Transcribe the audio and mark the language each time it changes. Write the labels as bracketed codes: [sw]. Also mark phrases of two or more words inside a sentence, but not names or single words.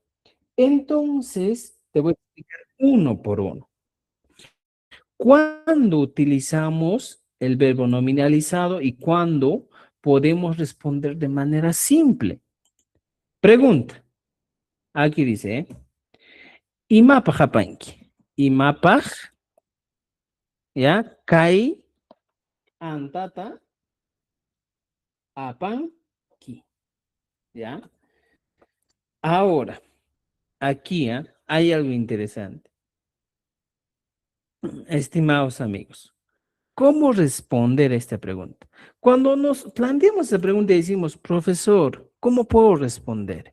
[es] Entonces, te voy a explicar uno por uno. ¿Cuándo utilizamos el verbo nominalizado y cuándo podemos responder de manera simple? Pregunta. Aquí dice, [qu] Imapaj hapanki. Imapaj, ¿ya? Kai antata apanki. [es] ¿Ya? Ahora, aquí hay algo interesante. Estimados amigos, ¿cómo responder a esta pregunta? Cuando nos planteamos esta pregunta y decimos, profesor, ¿cómo puedo responder?